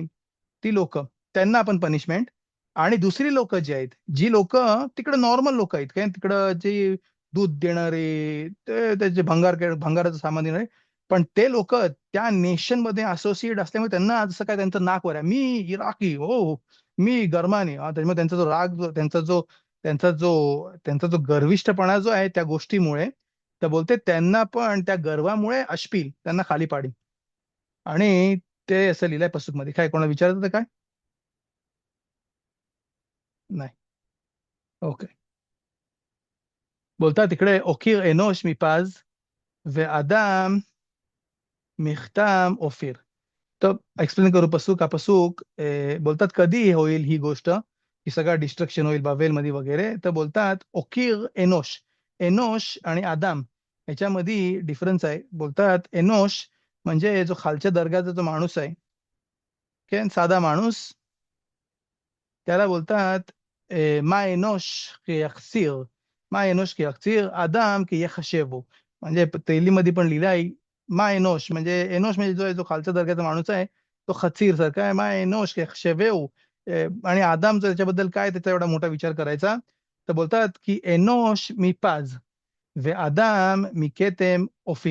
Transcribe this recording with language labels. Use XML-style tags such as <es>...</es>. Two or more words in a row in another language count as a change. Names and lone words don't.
<mr>ती लोक त्यांना आपण पनिशमेंट. आणि दुसरी लोक जी आहेत जी लोक तिकडे नॉर्मल लोक आहेत काय तिकडं जे दूध देणारे ते त्याचे भंगाराचं सामान देणारे पण ते लोक त्या नेशन मध्ये असोसिएट असल्यामुळे त्यांना जसं काय त्यांचं नाक वर आहे मी इराकी हो मी गरमानी त्याच्यामुळे त्यांचा जो राग त्यांचा जो गर्विष्ठपणा जो आहे त्या गोष्टीमुळे तर बोलते त्यांना पण त्या गर्वामुळे अश्पील त्यांना खाली पाडी. आणि ते असं लिहिलंय पसूक मध्ये. काय कोणाला विचारत होतं काय? नाही. ओके. बोलतात तिकडे</mr> <he>אוקיר אנוש מפז ואדם מכתם אופיר.</he> <mr>तर एक्सप्लेन करू पसूक. हा पसूक बोलतात कधी होईल ही गोष्ट की सगळं डिस्ट्रक्शन होईल बाबेलमध्ये वगैरे. तर बोलतात</mr> <he>אוקיר אנוש.</he> <mr>एनोश आणि आदाम याच्यामध्ये डिफरन्स आहे. बोलतात एनोश म्हणजे जो खालच्या दर्गाचा जो माणूस आहे की साधा माणूस त्याला बोलतात</mr> <he>מה אנוש כי יחסר. מה אנוש כי יחסר אדם כי יחשבהו.</he> <mr>म्हणजे तेलीमध्ये पण लिहिलं आहे</mr> <he>מה אנוש</he> <mr>म्हणजे एनोश म्हणजे जो आहे जो खालच्या दर्ग्याचा माणूस आहे तो खचीर सारखा आहे.</mr> <he>מה אנוש כי יחשבהו.</he> <mr>आणि आदामचा त्याच्याबद्दल काय त्याचा एवढा मोठा विचार करायचा. तर बोलतात की</mr> <he>אנוש מפז ואדם מכתם אופיר.</he>